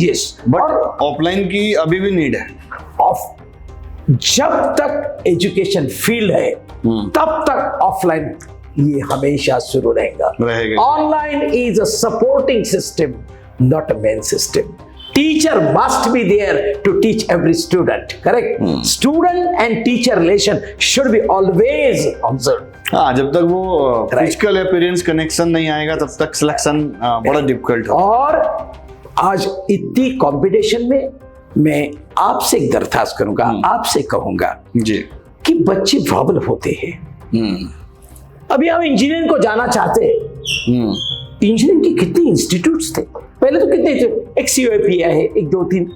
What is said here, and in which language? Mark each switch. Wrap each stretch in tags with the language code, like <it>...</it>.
<en>yes,</en> <hi>but offline की अभी भी नीड है। जब तक एजुकेशन फील्ड है तब तक ऑफलाइन ये हमेशा शुरू रहेगा।</hi> <en>Online is a supporting system, not a main system. Teacher must be there to teach every student, correct? Student and teacher relation should be always observed.</en> <hi>हाँ, जब तक वो फिजिकल या पेरेंट्स कनेक्शन नहीं आएगा तब तक सिलेक्शन बड़ा डिफिकल्ट होगा। और आज इतनी कंपटीशन में मैं आपसे एक दरख्वास्त करूंगा, आपसे कहूंगा जी कि बच्चे प्रॉब्लम होते हैं। अभी हम इंजीनियरिंग को जाना चाहते हैं, इंजीनियरिंग के कितने इंस्टीट्यूट्स थे पहले, तो कितने थे, एक COAPI है, एक 2-3</hi>